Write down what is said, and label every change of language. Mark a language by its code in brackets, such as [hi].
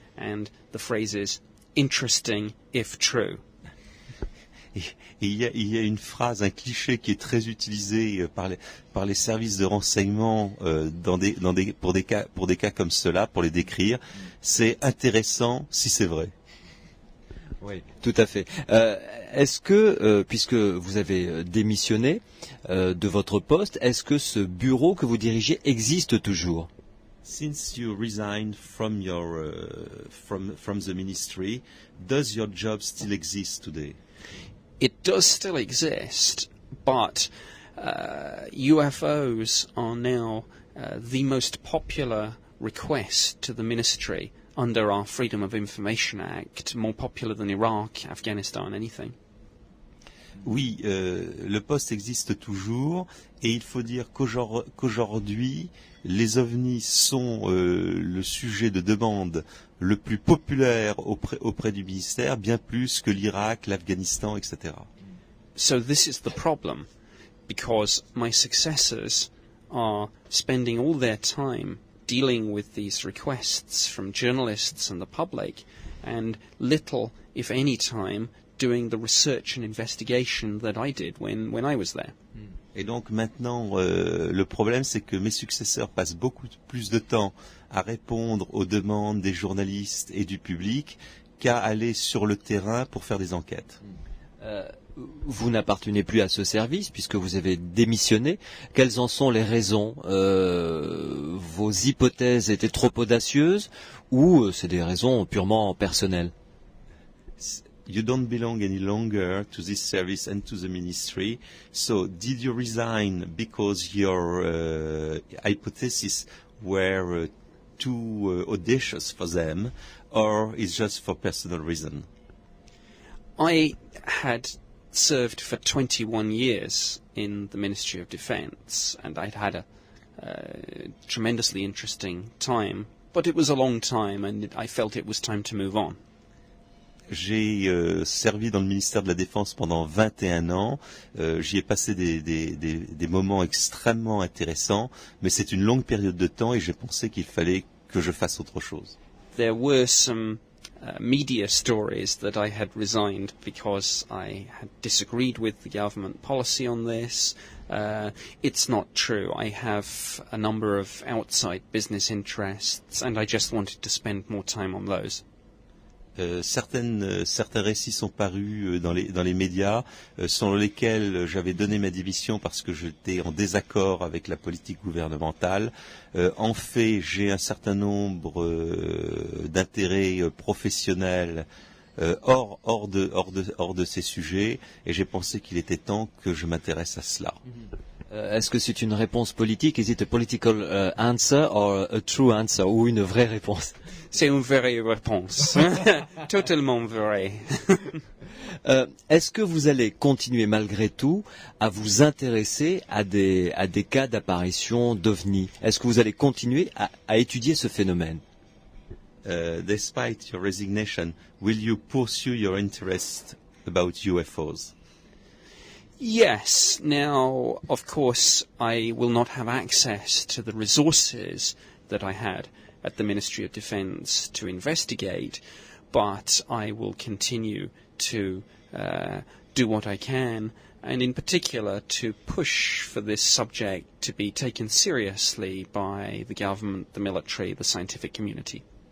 [en] And the phrase is interesting if true. [fr] Il y a une phrase, un cliché qui est très utilisé par les services de renseignement pour des cas comme cela, pour les décrire. C'est intéressant si c'est vrai. Oui, tout à fait. Est-ce que, puisque vous avez démissionné de votre poste, est-ce que ce bureau que vous dirigez existe toujours? [en] Since you resigned from the ministry, does your job still exist today? It does still exist, but UFOs are now the most popular request to the ministry under our Freedom of Information Act, more popular than Iraq, Afghanistan, anything. [fr] Oui, le poste existe toujours et il faut dire qu'aujourd'hui, les ovnis sont le sujet de demande le plus populaire auprès du ministère, bien plus que l'Irak, l'Afghanistan, etc. [en] So this is the problem, because my successors are spending all their time dealing with these requests from journalists and the public, and little, if any, time doing the research and investigation that I did when I was there. [fr] Et donc maintenant, le problème, c'est que mes successeurs passent beaucoup plus de temps à répondre aux demandes des journalistes et du public qu'à aller sur le terrain pour faire des enquêtes. Vous n'appartenez plus à ce service puisque vous avez démissionné. Quelles en sont les raisons? Vos hypothèses étaient trop audacieuses ou c'est des raisons purement personnelles? [en] You don't belong any longer to this service and to the ministry. So did you resign because your hypotheses were too audacious for them, or is just for personal reason? I had served for 21 years in the Ministry of Defence, and I'd had a tremendously interesting time, but it was a long time, and I felt it was time to move on. [fr] J'ai servi dans le ministère de la Défense pendant 21 ans. J'y ai passé des moments extrêmement intéressants, mais c'est une longue période de temps et j'ai pensé qu'il fallait que je fasse autre chose. [en] There were some media stories that I had resigned because I had disagreed with the government policy on this. It's not true. I have a number of outside business interests and I just wanted to spend more time on those. [fr] Certains récits sont parus dans les médias, selon lesquels j'avais donné ma démission parce que j'étais en désaccord avec la politique gouvernementale. En fait, j'ai un certain nombre d'intérêts professionnels hors de ces sujets, et j'ai pensé qu'il était temps que je m'intéresse à cela. Est-ce que c'est une réponse politique? [en] Is it a political answer or a true answer? [fr] Ou une vraie réponse? C'est une vraie réponse. Totalement vraie. Est-ce que vous allez continuer malgré tout à vous intéresser à des cas d'apparition d'OVNI? Est-ce que vous allez continuer à étudier ce phénomène? [en] Despite your resignation, will you pursue your interest about UFOs? Yes. Now, of course, I will not have access to the resources that I had at the Ministry of Defence to investigate, but I will continue to do what I can, and in particular to push for this subject to be taken seriously by the government, the military, the scientific community.